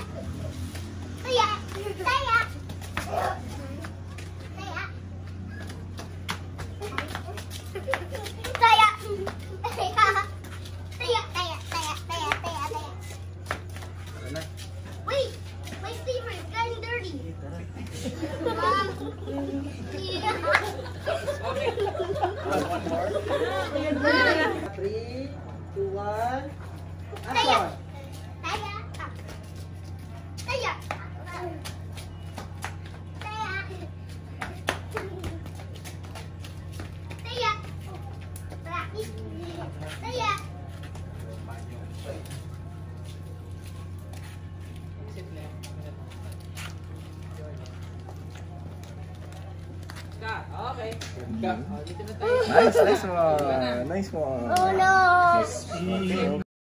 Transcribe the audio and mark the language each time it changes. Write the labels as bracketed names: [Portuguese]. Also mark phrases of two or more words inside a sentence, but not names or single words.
[Filipino] Taya! Taya! [English] Wait! My sleeper is getting dirty! Mom! Okay. One more. 3, 2, 1. [Filipino] Taya! [English] Action! [Filipino] Taya! Taya! Taya! Taya! [English] Okay. [Filipino] Dito na tayo. [English] Nice one. Nice one. Oh no!